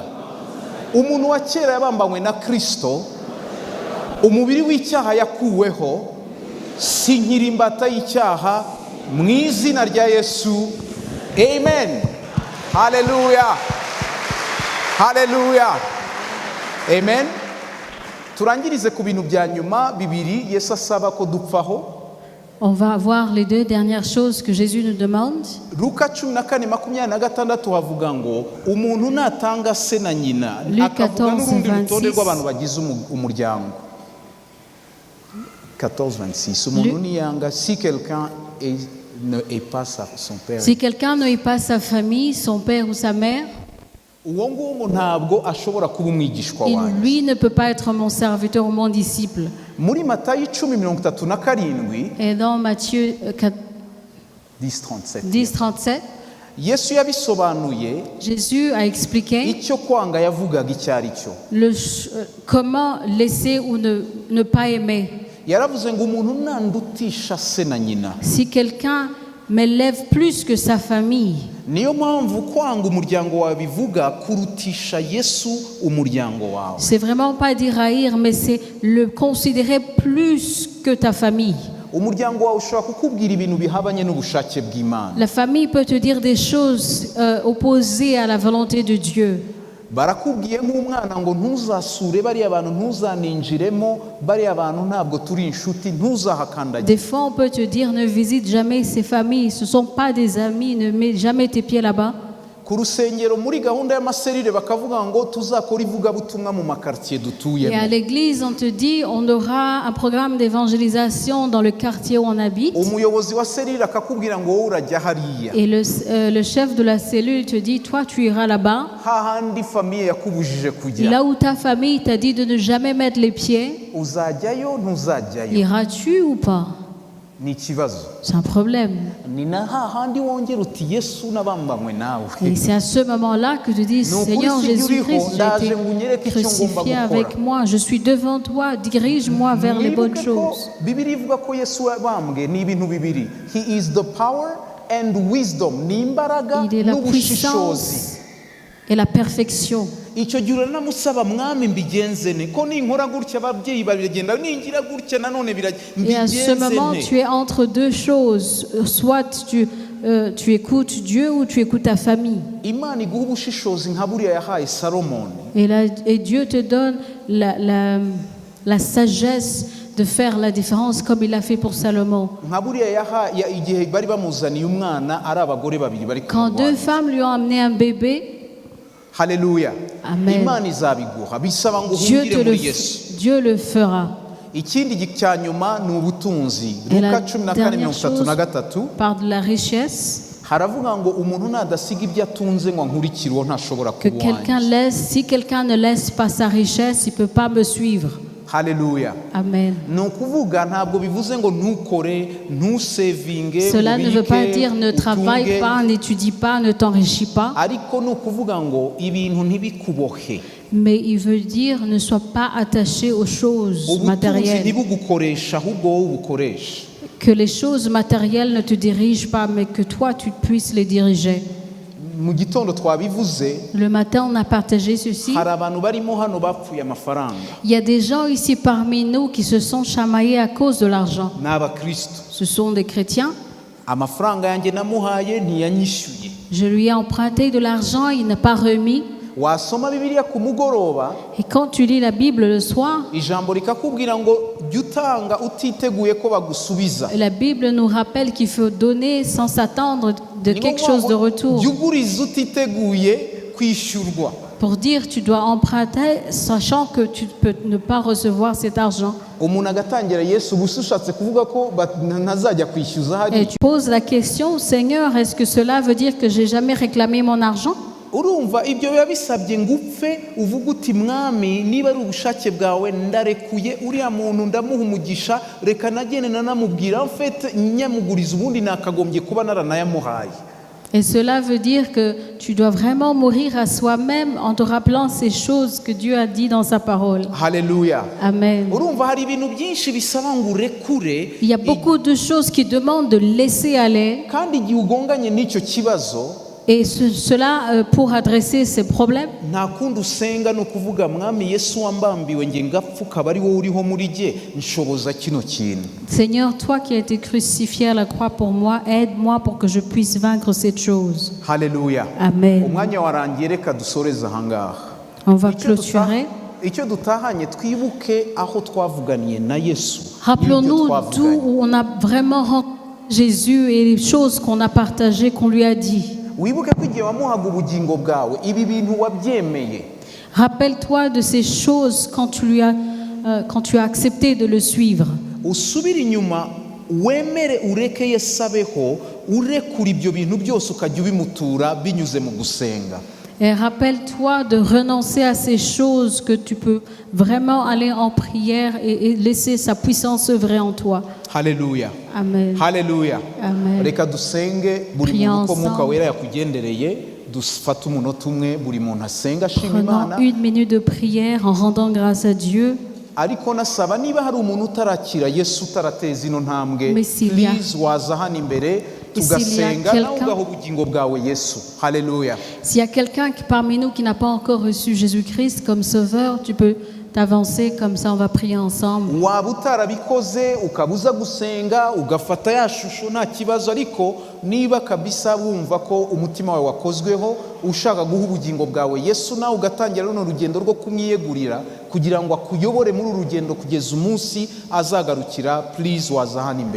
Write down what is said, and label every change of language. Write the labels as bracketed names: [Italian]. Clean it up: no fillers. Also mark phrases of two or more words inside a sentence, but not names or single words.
[Kinyarwanda] Umuntu wa kera yabambanywe na Kristo, umubiri w'icyaha yakuweho, sinkiri imbata y'icyaha, mu izina rya Yesu. Amen. Haleluya. Haleluya. Amen. Turangirize ku bintu bya nyuma bibiri Yesu asaba ko dupfaho. [French] On va voir les deux dernières choses que Jésus nous demande. [Kinyarwanda] Luka 14:26 havuga ngo umuntu natanga se na nyina, akavuga n'urundi rutonde rw'abantu bagize umuryango. 14:26 umuntu niyanga, [French] si quelqu'un ne est pas son père. Si quelqu'un ne est pas sa famille, son père ou sa mère, [Kinyarwanda] uwo nguwo ntabwo ashobora kuba umwigishwa wanjye. [French] lui ne peut pas être mon serviteur ou mon disciple. [Kinyarwanda] Muri Matayo 10:37 [French] Et dans Matthieu 10:37, [Kinyarwanda] Yesu yabisobanuye [French] Jésus a expliqué [Kinyarwanda] icyo kwanga yavugaga icyo ari cyo. [French] comment laisser ou ne pas aimer. [Kinyarwanda] Yaravuze ngo umuntu nandutisha se na nyina. [French] Si quelqu'un m'élève plus que sa famille, [Kinyarwanda] niyo mpamvu kwanga umuryango wawe bivuga kurutisha Yesu umuryango wawe. [French] c'est vraiment pas dire haïr, mais c'est le considérer plus que ta famille. [Kinyarwanda] Umuryango wawe ushobora kukubwira ibintu bihabanye n'ubushake bw'Imana. [French] La famille peut te dire des choses opposées à la volonté de Dieu. [Kinyarwanda] Barakubwiye nk'umwana ngo ntuzasure bariya bantu, ntuzaninjiremo bariya bantu, ntabwo turi inshuti, ntuzahakandagira. [French] Des fois on peut te dire ne visite jamais ces familles, ce sont pas des amis, ne mets jamais tes pieds là-bas. [Kinyarwanda] Ku rusengero muri gahunda y'amaserire bakavuga ngo tuzakora ivugabutumwa mu makartier [French] Et [Kinyarwanda] dutuyemo. [French] à l'église on te dit on aura un programme d'évangélisation dans le quartier où on habite. [Kinyarwanda] Umuyobozi wa serire akakubwira ngo wowe urajya hariya. [French] Et le chef de la cellule te dit toi tu iras là-bas. [Kinyarwanda] Hahandi famille yakubujije kujya. [French] Là où ta famille t'a dit de ne jamais mettre les pieds, [Kinyarwanda] Uzajyayo ntuzajyayo. [French] iras-tu ou pas? [Kinyarwanda] Ni ikibazo. [French] C'est un problème. [Kinyarwanda] Ni na hahandi wongera uti Yesu nabambanywe nawe. [French] Et c'est à ce moment-là que tu dis Seigneur Jésus-Christ, j'ai été crucifié avec moi, je suis devant toi, dirige-moi vers les bonnes choses. [Kinyarwanda] Bibiliya ivuga ko Yesu yabambwe ni ibintu bibiri. [English] He is the power and wisdom. [Kinyarwanda] Ni imbaraga [French] Il est la [Kinyarwanda] n'ubushishozi. [French] puissance et la perfection. [Kinyarwanda] Icyo gihe uranamusaba mwami mbigenze ne ko ninkora gutya ababyeyi babigenda ningira gutya nanone [French] Et à ce moment, tu es entre deux choses. Soit tu écoutes Dieu ou tu écoutes ta famille. [Kinyarwanda] Imana iguha ubushishozi nka buriya yahaye Salomoni. [French] Et Dieu te donne la sagesse de faire la différence comme il l'a fait pour Salomon. [Kinyarwanda] nka buriya igihe bari bamuzaniye umwana ari abagore babiri bari [French] Quand deux femmes lui ont amené un bébé, [Kinyarwanda] haleluya, Amen. imana izabiguha, bisaba ngo uhungire muri yesu. [French] Dieu le fera. [Kinyarwanda] ikindi cya nyuma ni ubutunzi. [French] Et la [Kinyarwanda] Luka 14:33 [French] parle de la richesse, [Kinyarwanda] haravuga ngo umuntu nadasiga ibyo atunze ngo ankurikire uwo ntashobora [French] que [Kinyarwanda] kuba [French] quelqu'un [Kinyarwanda] uwanjye. [French] laisse, si quelqu'un ne laisse pas sa richesse, il ne peut pas me suivre. [Kinyarwanda] haleluya. Amen. ni ukuvuga ntabwo bivuze ngo ntukore, ntusevinge, [French] Cela ne veut pas [Kinyarwanda] ubike, [French] dire ne travaille [Kinyarwanda] utunge, [French] pas, n'étudie pas, ne t'enrichis pas, [Kinyarwanda] ariko ni ukuvuga ngo ibintu ntibikubohe, [French] mais il veut dire ne sois pas attaché aux choses [Kinyarwanda] ubutunzi [French] matérielles. [Kinyarwanda] ntibugukoresha ahubwo wowe ubukoresha. [French] Que les choses matérielles ne te dirigent pas, mais que toi, tu puisses les diriger. [Kinyarwanda] mu gitondo twabivuze, [French] Le matin, on a partagé ceci. [Kinyarwanda] hari abantu barimo hano bapfuye amafaranga, [French] Il y a des gens ici parmi nous qui se sont chamaillés à cause de l'argent. [Kinyarwanda] ni abakristo. [French] Ce sont des chrétiens. [Kinyarwanda] amafaranga yanjye namuhaye ntiyanyishyuye. [French] Je lui ai emprunté de l'argent, il n'a pas remis. [Kinyarwanda] wasoma bibiliya ku mugoroba, [French] Et quand tu lis la Bible le soir, [Kinyarwanda] ijambo rikakubwira ngo jya utanga utiteguye ko bagusubiza. [French] la Bible nous rappelle qu'il faut donner sans s'attendre de [Kinyarwanda] Ni [French] quelque [Kinyarwanda] ngombwa [French] chose de [Kinyarwanda] ngo [French] retour. [Kinyarwanda] jya uguriza utiteguye kwishyurwa. [French] Pour dire tu dois emprunter sachant que tu peux ne pas recevoir cet argent. [Kinyarwanda] umuntu agatangira yesu gusa ushatse kuvuga ko ntazajya kwishyuza [French] Et [Kinyarwanda] hari. [French] tu poses la question, Seigneur, est-ce que cela veut dire que j'ai jamais réclamé mon argent? [Kinyarwanda] urumva ibyo biba bisabye ngo upfe uvuga uti mwami, niba ari ubushake bwawe ndarekuye uriya muntu ndamuha umugisha, reka nagende nanamubwira mfite nyamuguriza, ubundi nakagombye kuba naranayamuhaye. [French] Et cela veut dire que tu dois vraiment mourir à soi-même en te rappelant ces choses que Dieu a dit dans sa parole. [Kinyarwanda] haleluya. Amen. urumva hari ibintu byinshi bisaba ngo urekure, [French] Il y a beaucoup de choses qui demandent de laisser aller. [Kinyarwanda] kandi igihe ugonganye n'icyo kibazo, [French] Et cela, pour adresser ces problèmes, [Kinyarwanda] nta kundi usenga ni ukuvuga mwami yesu wambambiwe nge ngapfa ukaba ari wowe uriho muri jye, nshoboza kino kintu. [French] Seigneur, toi qui as été crucifié à la croix pour moi, aide-moi pour que je puisse vaincre cette chose. [Kinyarwanda] haleluya. Amen. umwanya warangiye, reka dusoreze ahangaha. [French] On va [Kinyarwanda] Icyo [French] clôturer. [Kinyarwanda] icyo dutahanye, twibuke aho twavuganiye na yesu. [French] Rappelons-nous [Kinyarwanda] n'ibyo [French] d'où [Kinyarwanda] twavuganye. [French] on a vraiment rencontré Jésus et les choses qu'on a partagées, qu'on lui a dit. [Kinyarwanda] wibuke ko igihe wamuhaga ubugingo bwawe ibi bintu wabyemeye. [French] Rappelle-toi de ces choses quand tu as accepté de le suivre. [Kinyarwanda] usubire inyuma, wemere ureke yesu abeho, urekura ibyo bintu byose ukajya ubimutura binyuze mu gusenga. [French] Et rappelle-toi de renoncer à ces choses que tu peux vraiment aller en prière et laisser sa puissance œuvrer en toi. [Kinyarwanda] haleluya. Amen. haleluya. Amen. reka dusenge, buri [French] Prions [Kinyarwanda] muntu uko mwuka [French] ensemble. [Kinyarwanda] wera yakugendereye, dufate umunota umwe buri muntu asenga ashima [French] Prenons [Kinyarwanda] imana. [French] 1 minute de prière en rendant grâce à Dieu. [Kinyarwanda] ariko nasaba niba hari umuntu utarakira yesu, utarateza ino ntambwe, [French] Mais s'il y a- [Kinyarwanda] please waza hano imbere [French] Et s'il y a [Kinyarwanda] tugasenga, [French] quelqu'un- [Kinyarwanda] nawe ugaha ubugingo bwawe yesu. haleluya. [French] S'il y a quelqu'un parmi nous qui n'a pas encore reçu Jésus-Christ comme sauveur, tu peux t'avancer comme ça, on va prier ensemble. [Kinyarwanda] waba utarabikoze ukaba uza gusenga ugafata ya shusho nta kibazo, ariko niba kabisa wumva ko umutima wawe wakozweho ushaka guha ubugingo bwawe yesu, nawe ugatangira runo rugendo rwo kumwiyegurira kugira ngo akuyobore muri uru rugendo kugeza umunsi azagarukira, please waza hano imbere.